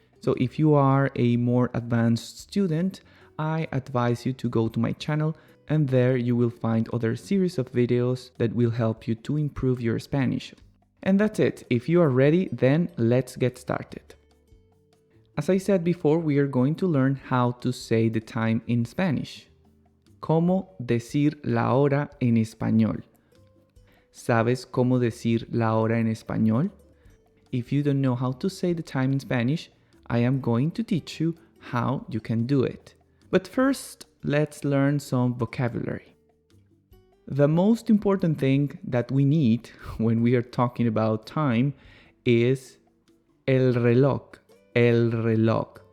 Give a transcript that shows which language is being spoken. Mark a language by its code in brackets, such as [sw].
[en] So if you are a more advanced student, I advise you to go to my channel, and there you will find other series of videos that will help you to improve your Spanish. And that's it. If you are ready, then let's get started. As I said before, we are going to learn how to say the time in Spanish. [es] ¿Cómo decir la hora en español? ¿Sabes cómo decir la hora en español? [en] If you don't know how to say the time in Spanish, I am going to teach you how you can do it. But first, let's learn some vocabulary. The most important thing that we need when we are talking about time is [es] el reloj. El reloj.